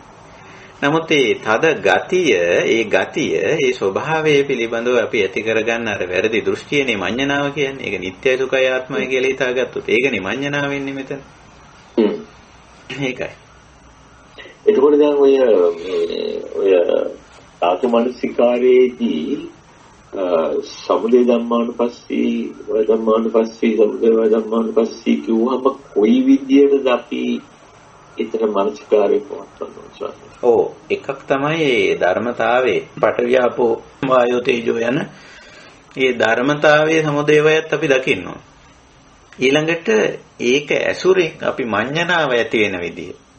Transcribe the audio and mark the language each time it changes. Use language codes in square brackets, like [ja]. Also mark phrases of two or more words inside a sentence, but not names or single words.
[si] නමුත් ඒ තද ගතිය, ඒ ස්වභාවය පිළිබඳව අපි ඇති කරගන්න අර වැරදි දෘෂ්ටියනේ මඤ්ඤණාව කියන්නේ. ඒක නිට්ටය සුඛය ආත්මය කියලා හිතාගත්තොත් ඒකනේ මඤ්ඤණාව වෙන්නේ මෙතන. ඒකයි. එතකොට දැන් ඔය ධාතු මනසිකාරයේදී [pi] සමුදය ධම්මානුපස්සී, වය ධම්මානුපස්සී, සමුදය වය ධම්මානුපස්සී [si] කියුවම කොයි විදියටද අපි එතන මනසිකාරේ පවත්වනවා? ඔව් එකක් තමයි ඒ ධර්මතාවයේ [pi] පටවියාපෝ වායෝ තේජෝ [si] යන ඒ ධර්මතාවයේ සමුදේවයත් අපි දකින්න ඕන. ඊළඟට ඒක ඇසුරෙන් අපි මඤ්ඤණාව ඇති වෙන විදිය.